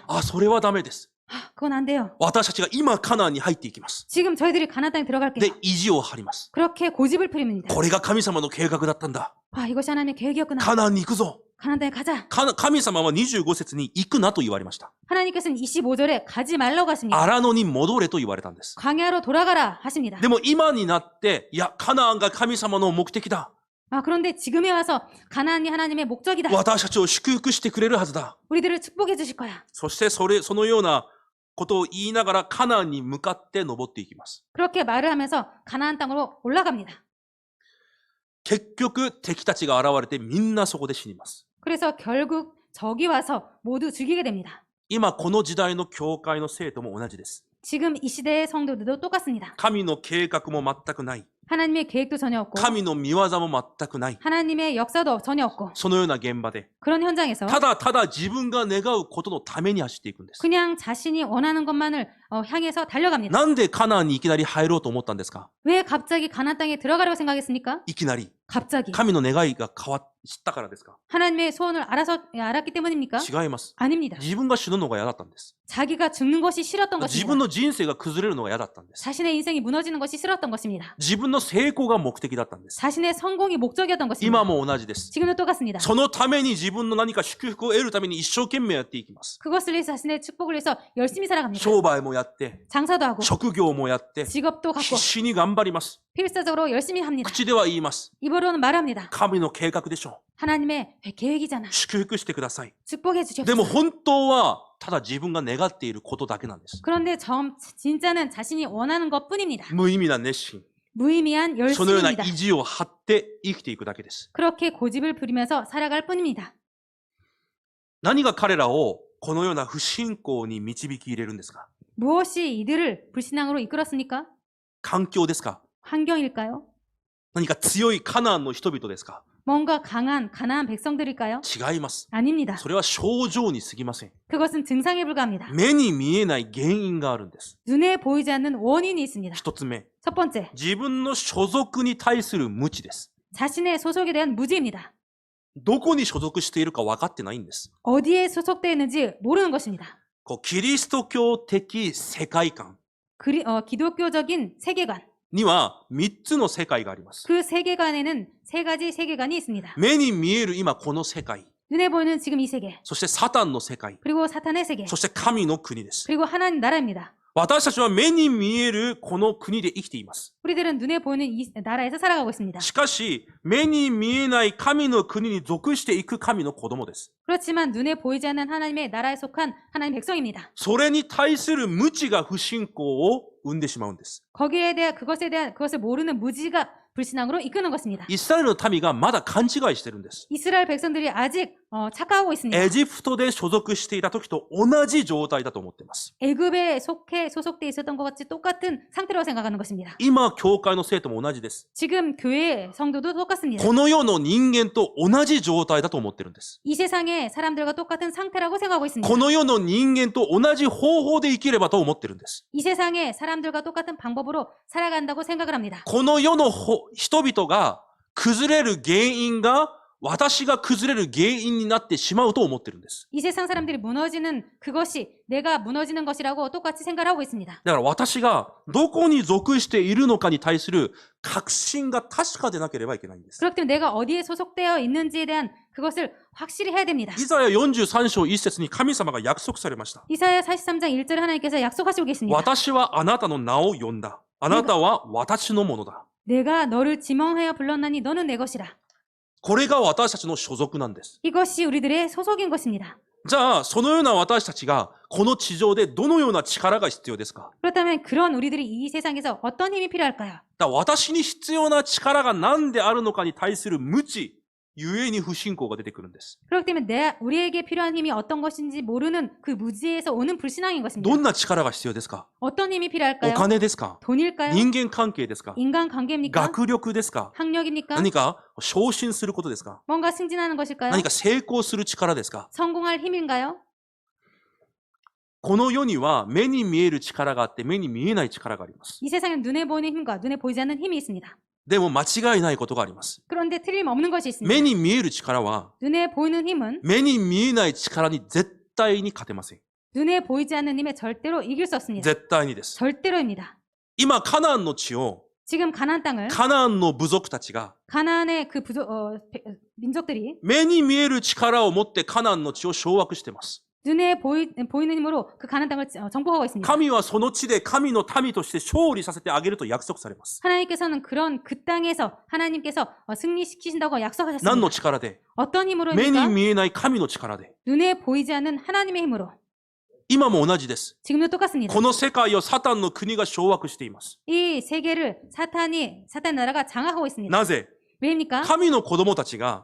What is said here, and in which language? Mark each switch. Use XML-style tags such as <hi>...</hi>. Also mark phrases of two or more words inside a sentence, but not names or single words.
<ja>あ、それはダメです。</ja> <ko>그건 안 돼요.</ko> <ja>私たちが今カナンに入っていきます。</ja> <ko>지금 저희들이 가나안 땅에 들어갈게요.</ko> <ja>で、意地を張ります。</ja> <ko>그렇게 고집을 부립니다.</ko> <ja>これが神様の計画だったんだ。</ja> <ko>이것이 하나님의 계획이었구나.</ko> <ja>カナンに行くぞ。</ja> <ko>가나안 땅에 가자.</ko> <ja>神様は25節に行くなと言われました。</ja> <ko>하나님께서는 25절에 가지 말라고 하십니다.</ko> <ja>荒野に戻れと言われたんです。</ja> <ko>광야로 돌아가라 하십니다.</ko> <ja>でも今になって、いや、カナンが神様の目的だ。</ja> <ko>그런데 지금에 와서 가나안이 하나님의 목적이다.</ko> <ja>私たちを祝福してくれるはずだ。</ja> <ko>우리들을 축복해 주실 거야.</ko> <ja>そしてそのようなことを言いながらカナンに向かって登っていきます。</ja> <ko>그렇게 말을 하면서 가나안 땅으로 올라갑니다.</ko> <ja>結局敵たちが現れてみんなそこで死にます。</ja> <ko>그래서 결국 적이 와서 모두 죽이게 됩니다.</ko> <ja>今この時代の教会の生徒も同じです。</ja> <ko>지금 이 시대의 성도들도 똑같습니다.</ko> <ja>神の計画も全くない。</ja> <ko>하나님의 계획도 전혀 없고</ko> <ja>神の見業も全くない。</ja> <ko>하나님의 역사도 전혀 없고</ko> <ja>そのような現場で、</ja> <ko>그런 현장에서</ko> <ja>ただただ自分が願うことのために走っていくんです。</ja> <ko>그냥 자신이 원하는 것만을 향해서 달려갑니다.</ko> <ja>なんでカナンにいきなり入ろうと思ったんですか？</ja> <ko>왜 갑자기 가나안 땅에 들어가려고 생각했습니까?</ko> <ja>いきなり。</ja> <ko>갑자기</ko> <ja>神の願いが知ったからですか？</ja> <ko>하나님의 소원을 알았기 때문입니까?</ko> <ja>違います。</ja> <ko>아닙니다.</ko> <ja>自分が死ぬのが嫌だったんです。</ja> <ko>자기가 죽는 것이 싫었던</ko> <ja>自</ja> <ko>것입니다.</ko> <ja>分の人生が崩れるのが嫌だったんです。</ja> <ko>자신의 인생이 무너지는 것이 싫었던 것입니다.</ko> <ja>自分の成功が目的だったんです。</ja> <ko>자신의 성공이 목적이었던 것입니다.</ko> <ja>今も同じです。</ja> <ko>지금도 똑같습니다.</ko> <ja>そのために自分の何か祝福を得るために一生懸命やっていきます。</ja> <ko>그것을 위해서 자신의 축복을 위해서 열심히 살아갑니다.</ko> <ja>商売もやって、</ja> <ko>장사도 하고</ko> <ja>職業もやって、</ja> <ko>직업도</ko> <ja>必</ja> <ko>갖고</ko> <ja>死に頑張ります。</ja> <ko>필사적으로 열심히 합니다.</ko> <ja>口では言います。</ja> <ko>입으로는 말합니다.</ko> <ja>神の計画でしょ</ja> <ko>하나님의 계획이잖아.</ko> <ja>う。祝福してください。</ja> <ko>축복해</ko> <ja>でも</ja> <ko>주시옵소서.</ko> <ja>本当は、ただ自分が願っていることだけなんです。</ja> <ko>그런데 진짜는 자신이 원하는 것뿐입니다.</ko> <ja>無意味な熱心。</ja> <ko>무의미한</ko> <ja>そのような</ja> <ko>열심입니다.</ko> <ja>意地を張って生きていくだけです。</ja> <ko>그렇게 고집을 부리면서 살아갈 뿐입니다.</ko> <ja>何が彼らをこのような不信仰に導き入れるんですか？</ja> <ko>무엇이 이들을 불신앙으로 이끌었습니까?</ko> <ja>環境ですか？</ja> <ko>환경일까요?</ko> <ja>何か強いカナンの人々ですか？</ja> <ko>뭔가 강한 가나안 백성들일까요?</ko> <ja>違います。</ja> <ko>아닙니다.</ko> <ja>それは症状に過ぎません。</ja> <ko>그것은 증상에 불과합니다.</ko> <ja>目に見えない原因があるんです。</ja> <ko>눈에 보이지 않는 원인이 있습니다.</ko> <ja>一つ目、</ja> <ko>첫 번째,</ko> <ja>自分の所属に対する無知です。</ja> <ko>자신의 소속에 대한 무지입니다.</ko> <ja>どこに所属しているか分かってないんです。</ja> <ko>어디에 소속되어 있는지 모르는 것입니다.</ko> <ja>キリスト教的世界観</ja> <ko>기독교적인 세계관.</ko> <ja>には3つの世界があります。</ja> <ko>그 세계관에는 세 가지 세계관이 있습니다.</ko> <ja>目に見える今この世界、</ja> <ko>눈에 보이는 지금 이 세계,</ko> <ja>そしてサタンの世界、</ja> <ko>그리고 사탄의 세계,</ko> <ja>そして神の国です。</ja> <ko>그리고 하나님 나라입니다.</ko> <ja>私たちは目に見えるこの国で生きています。</ja> <ko>우리들은 눈에 보이는 이 나라에서 살아가고 있습니다.</ko> <ja>しかし、目に見えない神の国に属していく神の子供です。</ja> <ko>그렇지만 눈에 보이지 않는 하나님의 나라에 속한 하나님 백성입니다.</ko> <ja>それに対する無知が不信仰を生んでしまうんです。</ja> <ko>그것을 모르는 무지가 불신앙으로 이끄는 것입니다.</ko> <ja>イスラエルの民がまだ勘違いしてるんです。</ja> <ko>이스라엘 백성들이 아직 착각하고 있습니다.</ko> <ja>エジプトで所属していた時と同じ状態だと思っています。</ja> <ko>애굽에 소속돼 있었던 것 같이 똑같은 상태라고 생각하는 것입니다.</ko> <ja>今、教会の生徒も同じです。</ja> <ko>지금 교회 성도도 똑같습니다.</ko> <ja>この世の人間と同じ状態だと思ってるんです。</ja> <ko>이 세상의 사람들과 똑같은 상태라고 생각하고 있습니다.</ko> <ja>この世の人間と同じ方法で生きればと思ってるんです。</ja> <ko>이 세상의 사람들과 똑같은 방법으로 살아간다고 생각을 합니다.</ko> <ja>この世の人々が崩れる原因が私が崩れる原因になってしまうと思ってるんです。</ja> <ko>이 세상 사람들이 무너지는 그것이 내가 무너지는 것이라고 똑같이 생각을 하고 있습니다.</ko> <ja>だから私がどこに属しているのかに対する確信が確かでなければいけないんです。</ja> <ko>그렇기 때문에 내가 어디에 소속되어 있는지에 대한 그것을 확실히 해야 됩니다.</ko> <ja>イザヤ43章1節に神様が約束されました。</ja> <ko>이사야 43장 1절에 하나님께서 약속하시고 계십니다.</ko> <ja>私はあなたの名を呼んだ。あなたは私のものだ。</ja> <ko>내가 너를 지명하여 불렀나니 너는 내 것이라.</ko> <ja>これが私たちの所属なんです。</ja> <ko>이것이 우리들의 소속인 것입니다.</ko> <ja>じゃあ、そのような私たちがこの地上でどのような力が必要ですか？</ja> <ko>그렇다면 그런 우리들이 이 세상에서 어떤 힘이 필요할까요?</ko> <ja>だから私に必要な力が何であるのかに対する無知、ゆえに不信仰が出てくるんです。</ja> <ko>그렇기 때문에 우리에게 필요한 힘이 어떤 것인지 모르는 그 무지에서 오는 불신앙인 것입니다.</ko> <ja>どんな力が必要ですか？</ja> <ko>어떤 힘이</ko> <ja>お</ja> <ko>필요할까요?</ko> <ja>金ですか？</ja> <ko>돈일까요?</ko> <ja>人間関係ですか？</ja> <ko>인간관계입니까?</ko> <ja>学力ですか？</ja> <ko>학력입니까?</ko> <ja>何か昇進することですか？</ja> <ko>뭔가 승진하는 것일까요?</ko> <ja>何か成功する力ですか？</ja> <ko>성공할 힘인가요?</ko> <ja>この世には目に見える力があって目に見えない力があります。</ja> <ko>이 세상에는 눈에 보이는 힘과 눈에 보이지 않는 힘이 있습니다.</ko> <ja>でも間違いないことがあります。</ja> <ko>그런데 틀림없는 것이 있습니다.</ko> <ja>目に見える力は</ja> <ko>눈에 보이는 힘은</ko> <ja>目に見えない力に絶対に勝てません。</ja> <ko>눈에 보이지 않는 힘에 절대로 이길 수 없습니다.</ko> <ja>絶対にです。</ja> <ko>절대로입니다.</ko> <ja>今、カナンの地を</ja> <ko>지금 가나안 땅을</ko> <ja>カナンの部族たちが</ja> <ko>가나안의 그 민족들이</ko> <ja>目に見える力を持ってカナンの地を掌握しています。</ja> <ko>눈에 보이는 힘으로 그 가나안 땅을 정복하고 있습니다.</ko> <ja>神はその地で神の民として勝利させてあげると約束されます。</ja> <ko>하나님께서는 그 땅에서 하나님께서 승리시키신다고</ko> <ja>何</ja> <ko>약속하셨습니다.</ko> <ja>の力で？</ja> <ko>어떤</ko> <ja>目に</ja> <ko>힘으로입니까?</ko> <ja>見えない神の力で。</ja> <ko>눈에 보이지 않는 하나님의 힘으로.</ko> <ja>今も同じです。</ja> <ko>지금도 똑같습니다.</ko> <ja>この世界をサタンの国が掌握しています。</ja> <ko>이 세계를 사탄 나라가 장악하고 있습니다.</ko> <ja>なぜ？</ja> <ko>왜입니까?</ko> <ja>神の子供たちが</ja>